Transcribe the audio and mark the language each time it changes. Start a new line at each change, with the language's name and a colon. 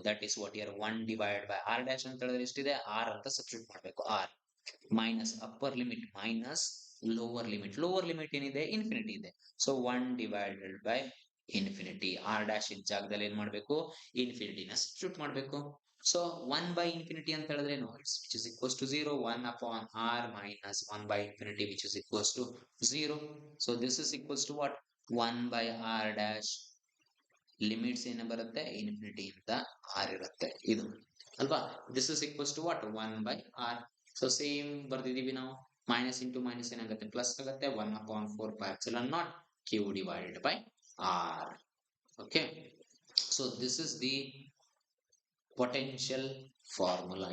English: that is what here
Kannada: 1 divide by are dash ಅಂತ ಹೇಳಿದ್ರೆ ಎಷ್ಟಿದೆ, ಆರ್ ಅಂತ ಸಬ್ಸ್ಟಿಟ್ಯೂಟ್ ಮಾಡಬೇಕು. R minus upper limit minus lower limit ಏನಿದೆ, ಇನ್ಫಿನಿಟಿ ಇದೆ. So 1 divided by infinity. Are dash ಇದ್ದ ಜಾಗದಲ್ಲಿ ಏನ್ ಮಾಡ್ಬೇಕು, ಇನ್ಫಿನಿಟಿನ ಸಬ್ಸ್ಟಿಟ್ಯೂಟ್ ಮಾಡಬೇಕು.
English: so 1/infinity
Kannada: ಅಂತ ಹೇಳಿದ್ರೆ ಏನು,
English: which is equals to 0, 1 upon r minus 1/infinity which is equals to 0. So this is equals to what, 1/r dash.
Kannada: Limits ಏನು ಬರುತ್ತೆ, ಇನ್ಫಿನಿಟಿ ಇಂದ r ಇರುತ್ತೆ ಇದು ಅಲ್ವಾ.
English: This is equals to what, 1/r.
Kannada: So same ಬರ್ದಿದೀವಿ ನಾವು, minus into minus ಏನಾಗುತ್ತೆ, plus ಆಗುತ್ತೆ.
English: 1/4π0 q divided by r. Okay, so this is the potential formula.